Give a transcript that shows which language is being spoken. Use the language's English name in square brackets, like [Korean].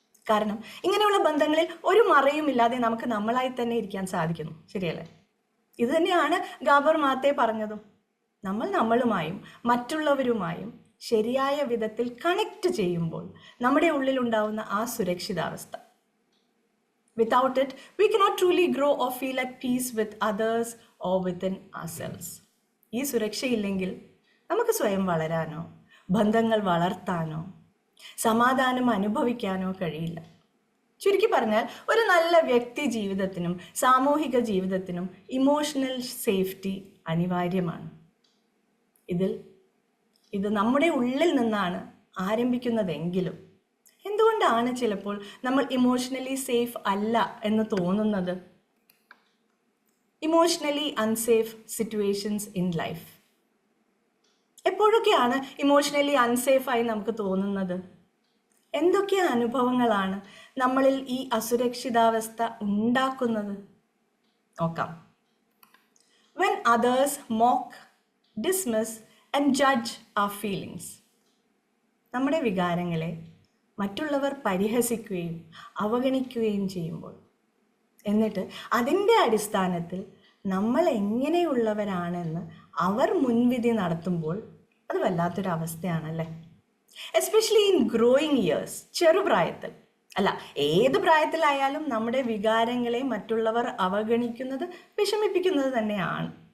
[Malayalam] കാരണം ഇങ്ങനെയുള്ള ബന്ധങ്ങളിൽ ഒരു മറയുമില്ലാതെ നമുക്ക് നമ്മളായി തന്നെ ഇരിക്കാൻ സാധിക്കുന്നു. ശരിയല്ലേ? ഇത് തന്നെയാണ് ഗാബോർ മാത്തെ പറഞ്ഞതും. നമ്മൾ നമ്മളുമായും മറ്റുള്ളവരുമായും ശരിയായ വിധത്തിൽ കണക്ട് ചെയ്യുമ്പോൾ നമ്മുടെ ഉള്ളിലുണ്ടാവുന്ന ആ സുരക്ഷിതാവസ്ഥ. [English] Without it, we cannot truly grow or feel at peace with others or within ourselves. [Malayalam] ഈ സുരക്ഷയില്ലെങ്കിൽ നമുക്ക് സ്വയം വളരാനോ ബന്ധങ്ങൾ വളർത്താനോ സമാധാനം അനുഭവിക്കാനോ കഴിയില്ല. ചുരുക്കി പറഞ്ഞാൽ ഒരു നല്ല വ്യക്തി ജീവിതത്തിനും സാമൂഹിക ജീവിതത്തിനും ഇമോഷണൽ സേഫ്റ്റി അനിവാര്യമാണ്. ഇത് നമ്മുടെ ഉള്ളിൽ നിന്നാണ് ആരംഭിക്കുന്നതെങ്കിലും എന്തുകൊണ്ടാണ് ചിലപ്പോൾ നമ്മൾ ഇമോഷണലി സേഫ് അല്ല എന്ന് തോന്നുന്നത്? [English] Emotionally unsafe situations in life. [Malayalam] എപ്പോഴൊക്കെയാണ് emotionally അൺസേഫായി നമുക്ക് തോന്നുന്നത്? എന്തൊക്കെ അനുഭവങ്ങളാണ് നമ്മളിൽ ഈ അസുരക്ഷിതാവസ്ഥ ഉണ്ടാക്കുന്നത്? നോക്കാം. [English] When others mock, dismiss and judge our feelings. [Malayalam] നമ്മുടെ വികാരങ്ങളെ മറ്റുള്ളവർ പരിഹസിക്കുകയും അവഗണിക്കുകയും ചെയ്യുമ്പോൾ, എന്നിട്ട് അതിൻ്റെ അടിസ്ഥാനത്തിൽ നമ്മൾ എങ്ങനെയുള്ളവരാണെന്ന് അവർ മുൻവിധി നടത്തുമ്പോൾ അത് വല്ലാത്തൊരു അവസ്ഥയാണല്ലേ. [English] especially in growing years, [Malayalam] ചെറുപ്രായത്തിൽ, അല്ല ഏത് പ്രായത്തിലായാലും നമ്മുടെ വികാരങ്ങളെ മറ്റുള്ളവർ അവഗണിക്കുന്നത് വിഷമിപ്പിക്കുന്നത് തന്നെയാണ്.